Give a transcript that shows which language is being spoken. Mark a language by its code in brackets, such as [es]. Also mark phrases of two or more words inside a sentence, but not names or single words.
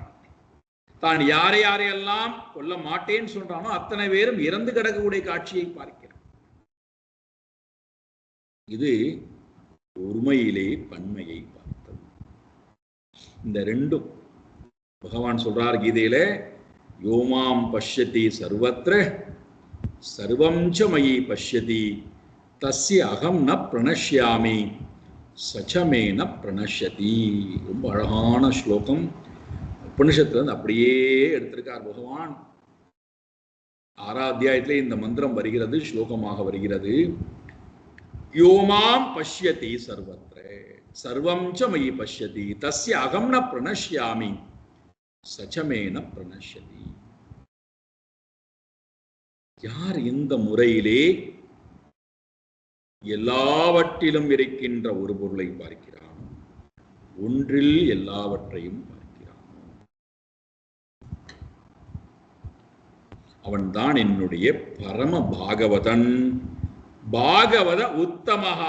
[ta] தான் யாரையெல்லாம் கொல்ல மாட்டேன்னு சொல்றானோ அத்தனை பேரும் இறந்து கிடக்கக்கூடிய காட்சியை பார்க்கிறான். இது ஒருமையிலே பன்மையை பார்த்தது. இந்த ரெண்டும் பகவான் சொல்றார் கீதையில, [sa] यो मां पश्यति सर्वत्र सर्वं च मयि पश्यति तस्य अहं न प्रणश्यामि स च मे न प्रणश्यति. [ta] ரொம்ப அழகான ஸ்லோகம். உபனிஷத்துல அப்படியே எடுத்திருக்கார் பகவான். 6வது அத்தியாயத்திலே இந்த மந்திரம் வருகிறது, ஸ்லோகமாக வருகிறது. [sa] यो मां पश्यति सर्वत्र सर्वं च मयि पश्यति तस्य अहं न प्रणश्यामि स च मे न प्रणश्यति. [ta] யார் இந்த முறையிலே எல்லாவற்றிலும் இருக்கின்ற ஒரு பொருளை பார்க்கிறான், ஒன்றில் எல்லாவற்றையும் பார்க்கிறான், அவன்தான் என்னுடைய பரம பாகவதன், [sa] भागवत उत्तमः.